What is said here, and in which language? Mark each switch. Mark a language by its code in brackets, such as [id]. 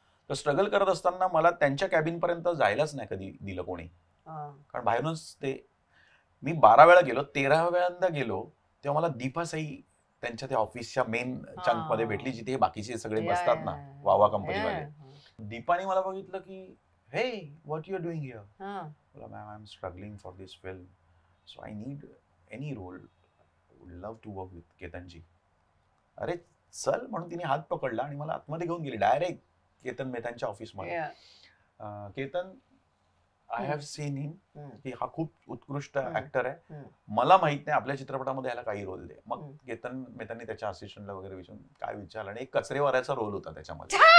[mr] तर स्ट्रगल करत असताना मला त्यांच्या कॅबिन पर्यंत जायलाच नाही कधी दिलं कोणी, कारण बाहेरूनच ते. मी 12 वेळा गेलो, 13व्या वेळांदा गेलो तेव्हा मला दीपा साई त्यांच्या त्या ऑफिसच्या मेन चंक मध्ये भेटली, जिथे बाकीचे सगळे बसतात ना वावा कंपनीवाले. दीपाने मला बघितलं की हे [en] What you R doing here. Ma'am I am struggling for this film, so I need any role, would love to work with Ketanji. [mr] अरे चल म्हणून तिने हात पकडला आणि मला आतमध्ये घेऊन गेली डायरेक्ट केतन मेहतांच्या ऑफिसमध्ये. Ketan, [en] I have seen him, [mr] की हा खूप उत्कृष्ट ऍक्टर आहे, मला माहित नाही आपल्या चित्रपटामध्ये याला काही रोल दे. मग केतन मेहतांनी त्याच्या असिस्टंटला वगैरे विचारून काय विचारलं, आणि एक कचरेवाल्याचा रोल होता त्याच्यामध्ये.